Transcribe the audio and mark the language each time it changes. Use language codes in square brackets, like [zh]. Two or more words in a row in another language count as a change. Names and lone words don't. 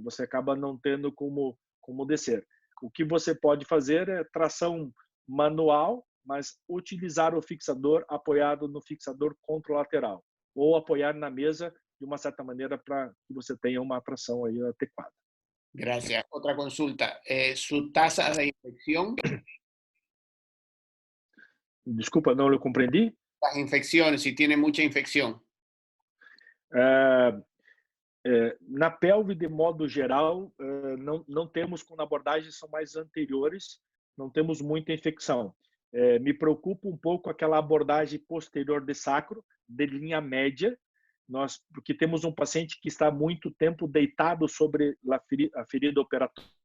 [pt] Você acaba não tendo como descer. O que você pode fazer é tração manual, mas utilizar o fixador apoiado no fixador contralateral, ou apoiar na mesa de uma certa maneira para que você tenha uma tração aí adequada. [es] Gracias. Otra consulta. ¿Su tasa de infección? [pt] Desculpa, não eu compreendi. [es] Las infecciones, si tiene mucha infección. [pt] Na pelve, de modo geral, não temos, quando abordagens são mais anteriores, não temos muita infecção. Me preocupa um pouco aquela abordagem posterior de sacro, de linha média, porque temos um paciente que está muito tempo deitado sobre a ferida operatória.